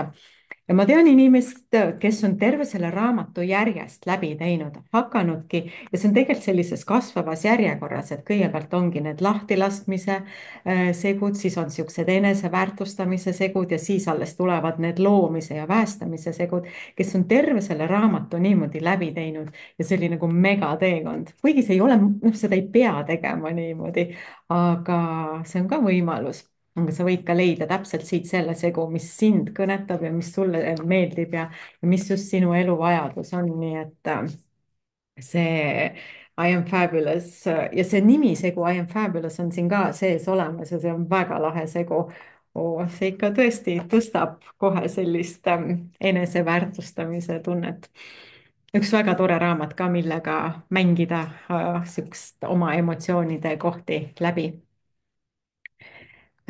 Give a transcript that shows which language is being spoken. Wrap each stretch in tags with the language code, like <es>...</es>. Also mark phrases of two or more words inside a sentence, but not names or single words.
<et>ja ma tean inimest, kes on terve selle raamatu järjest läbi teinud, hakanudki ja see on tegelikult sellises kasvavas järjekorras, et kõigepealt ongi need lahtilaskmise segud, siis on niisugused eneseväärtustamise segud ja siis alles tulevad need loomise ja väestamise segud, kes on terve selle raamatu niimoodi läbi teinud ja see oli nagu megateekond, kuigi see ei ole, noh, seda ei pea tegema niimoodi, aga see on ka võimalus. aga sa võid ka leida täpselt siit selle segu, mis sind kõnetab ja mis sulle meeldib ja mis just sinu elu vajadus on, nii et see</et> <en>I am fabulous</en> <et>ja see nimisegu</et> <en>I am fabulous</en> <et>on siin ka sees olemas ja see on väga lahe segu. see ikka tõesti tõstab kohe sellist eneseväärtustamise tunnet. üks väga tore raamat ka, millega mängida sihukest oma emotsioonide kohti läbi.</et>